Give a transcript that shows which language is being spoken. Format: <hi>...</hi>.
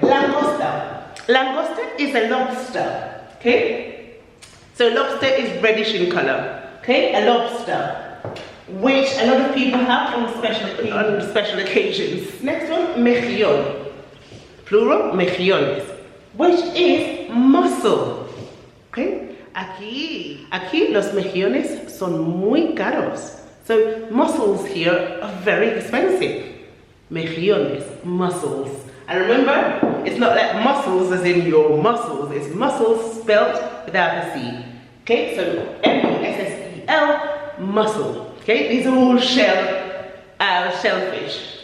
<en>Langosta. Langosta is a lobster. Okay? So lobster is reddish in color. Okay? A lobster, which a lot of people have on special occasions. Next one, mejillon. Plural, mejillones, which is mussel. Okay?</en> <es>Aquí los mejillones son muy caros.</es> <en>So mussels here are very expensive. Mejillones, mussels. And remember, it's not like mussels as in your muscles, it's mussels spelt without a C. Okay, so M-U-S-S-E-L, mussel. Okay, these are all shellfish.</en>